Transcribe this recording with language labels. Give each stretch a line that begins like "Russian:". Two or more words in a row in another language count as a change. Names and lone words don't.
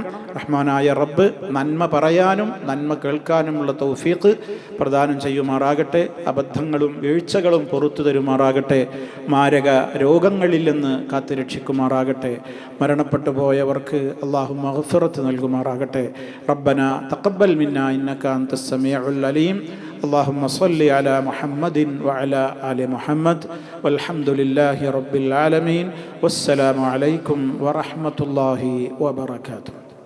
Malayalam: റഹ്മാനായ റബ്ബ് നന്മ പറയാനും നന്മ കേൾക്കാനുമുള്ള തൗഫീഖ് പ്രദാനം ചെയ്യുമാറാകട്ടെ. അബദ്ധങ്ങളും വീഴ്ചകളും പുറത്തു തരുമാറാകട്ടെ. മാരക രോഗങ്ങളിൽ നിന്ന് കാത്തുരക്ഷിക്കുമാറാകട്ടെ. മരണപ്പെട്ടു പോയവർക്ക് അല്ലാഹു മഗ്ഫിറത്ത് നൽകുമാറാകട്ടെ.
Arabic: ربنا تقبل منا إنك أنت السميع العليم. اللهم صل على محمد وعلى آل محمد والحمد لله رب العالمين والسلام عليكم ورحمة الله وبركاته.